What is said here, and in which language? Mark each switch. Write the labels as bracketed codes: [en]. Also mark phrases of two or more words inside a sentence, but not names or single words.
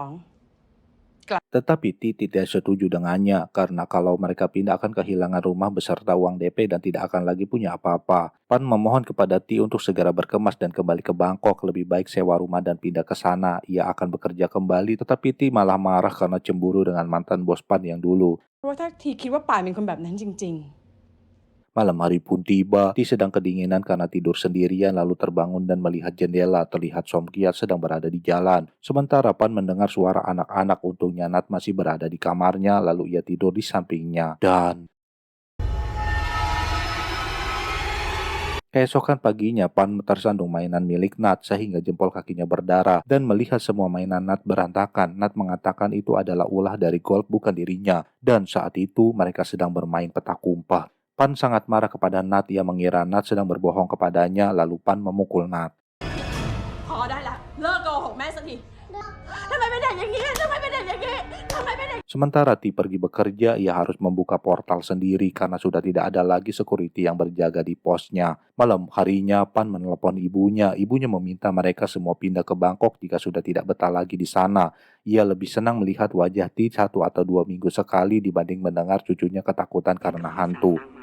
[id] Tetapi Ti tidak setuju dengannya karena kalau mereka pindah akan kehilangan rumah beserta uang DP dan tidak akan lagi punya apa-apa. Pan memohon kepada Ti untuk segera berkemas dan kembali ke Bangkok. Lebih baik sewa rumah dan pindah ke sana. Ia akan bekerja kembali, tetapi Ti malah marah karena cemburu dengan mantan bos Pan yang dulu. [th] เพราะว่าถ้าทีคิดว่าป่านเป็นคนแบบนั้นจริง [id] Malam hari pun tiba. Ti sedang kedinginan karena tidur sendirian lalu terbangun dan melihat jendela. Terlihat Som Kiat sedang berada di jalan. Sementara Pan mendengar suara anak-anak. Untungnya Nat masih berada di kamarnya lalu ia tidur di sampingnya. Dan keesokan paginya Pan tersandung mainan milik Nat sehingga jempol kakinya berdarah dan melihat semua mainan Nat berantakan. Nat mengatakan itu adalah ulah dari golf bukan dirinya. Dan saat itu mereka sedang bermain petak umpet. Pan sangat marah kepada Nat. Ia mengira Nat sedang berbohong kepadanya lalu Pan memukul Nat. [th] ๆ พอได้ละ เลิกโกหกแม่สักทีทำไมเป็นเด็กอย่างนี้ทำไมเป็นเด็กอย่างนี้ทำไมเป็นเด็ก [id] Sementara Ti pergi bekerja, ia harus membuka portal sendiri karena sudah tidak ada lagi security yang berjaga di posnya. Malam harinya, Pan menelepon ibunya. Ibunya meminta mereka semua pindah ke Bangkok jika sudah tidak betah lagi di sana. Ia lebih senang melihat wajah Ti 1 atau 2 minggu sekali dibanding mendengar cucunya ketakutan karena hantu.